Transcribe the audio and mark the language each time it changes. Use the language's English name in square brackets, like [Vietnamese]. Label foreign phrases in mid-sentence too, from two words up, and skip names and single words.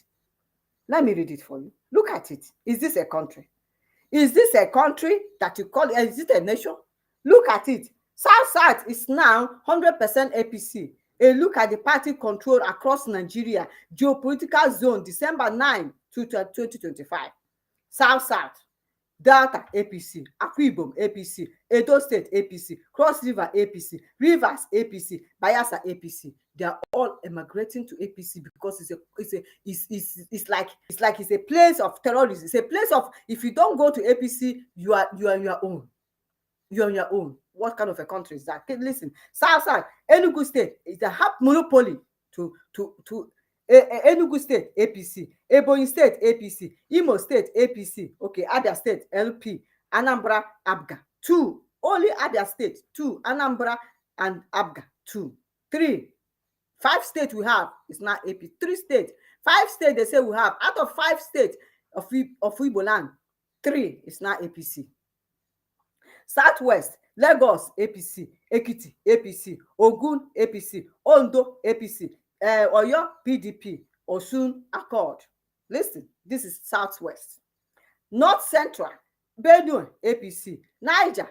[English] Let me read it for you. Look at it. Is this a country? Is this a country that you call it? Is it a nation? Look at it. South is now 100% APC. A look at the party control across Nigeria. Geopolitical zone, December 9 to 2025. South. Delta APC, Akwa Ibom APC, Edo State APC, Cross River APC, Rivers APC, Bayelsa APC. They are all emigrating to APC because it's like it's a place of terrorism. It's a place of, if you don't go to APC, you are on your own. You're on your own. What kind of a country is that? Okay, listen, South, Enugu State is a half monopoly to Enugu State APC, Ebonyi State APC, Imo State APC, okay, Abia State LP, Anambra ABGA 2, only Abia State 2, Anambra and ABGA 2, 3, 5 states we have is not AP, 3 states, 5 states they say we have, out of 5 states of Igbo land, 3 is not APC. Southwest, Lagos APC, Ekiti APC, Ogun APC, Ondo APC, Oyo PDP, Osun Accord. Listen, this is Southwest. North Central, Benue APC, Niger.